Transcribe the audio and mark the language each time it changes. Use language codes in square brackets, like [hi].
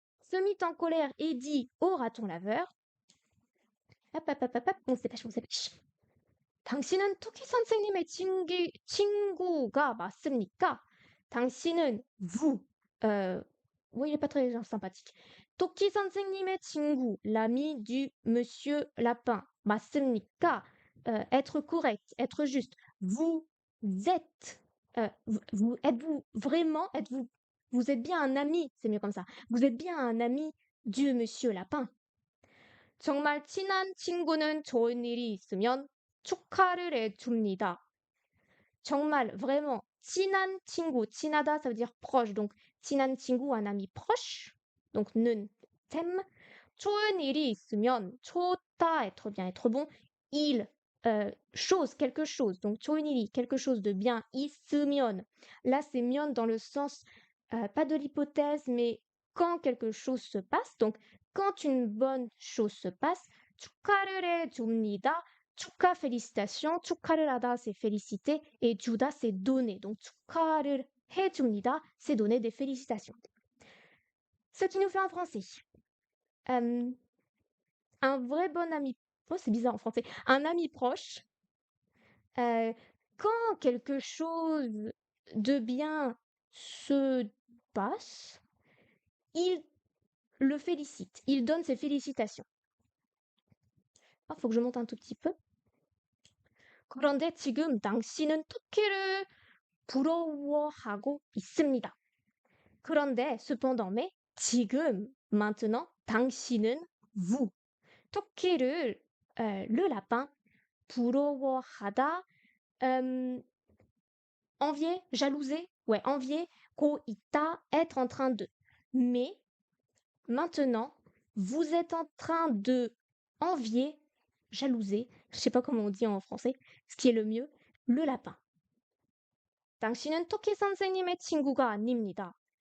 [fr] se mit en colère et dit au raton laveur, hop, hop, hop, hop, hop, on se dépêche, on se dépêche. [ko] 당신은 토끼 선생님의 친구가 맞습니까? 당신은 [fr] vous, oui, il est pas très sympathique. [ko] 토끼 선생님의 친구, [fr] l'ami du monsieur Lapin. [ko] 맞습니까? [fr] Être correct, être juste. Vous êtes, êtes-vous vraiment, vous êtes bien un ami, c'est mieux comme ça. Vous êtes bien un ami du monsieur Lapin. [ko] 정말 친한 친구는 좋은 일이 있으면 축하를 해줍니다. 정말, [fr] vraiment, [ko] 친한 친구, 친하다, [fr] ça veut dire proche. Donc, [ko] 친한 친구, [fr] un ami proche. Donc, [ko] 는, [fr] thème. [ko] 좋은 일이 있으면, 좋다, [fr] être bien, être bon. Il, chose, quelque chose. Donc, [ko] 좋은 일이, [fr] quelque chose de bien. [ko] 있으면. [fr] Là, c'est [ko] 면 [fr] dans le sens, pas de l'hypothèse, mais quand quelque chose se passe. Donc, quand une bonne chose se passe, [ko] 축하를 해줍니다. 축하, [fr] félicitations. [ko] 축하를 하다, [fr] c'est féliciter. Et [ko] 주다, [fr] c'est donner. Donc, [ko] 축하를 해줍니다, [fr] c'est donner des félicitations. Ce qui nous fait en français. Un vrai bon ami. Oh, c'est bizarre en français. Un ami proche. Quand quelque chose de bien se passe, il le félicite. Il donne ses félicitations. Ah, faut que je monte un tout petit peu. [ko] 그런데 지금 당신은 토끼를 부러워하고 있습니다. 그런데, [fr] cependant, mais, [ko] 지금, [fr] maintenant, [ko] 당신은, [fr] vous. [ko] 토끼를, [fr] le lapin, [ko] 부러워하다, [fr] envier, jalouser, ouais, envier, [ko] 고 있다, [fr] être en train de. Mais, maintenant, vous êtes en train de envier, jalouser, je sais pas comment on dit en français, ce qui est le mieux, le lapin. [ko] 당신은 토끼 선생님의 친구가 아닙니다.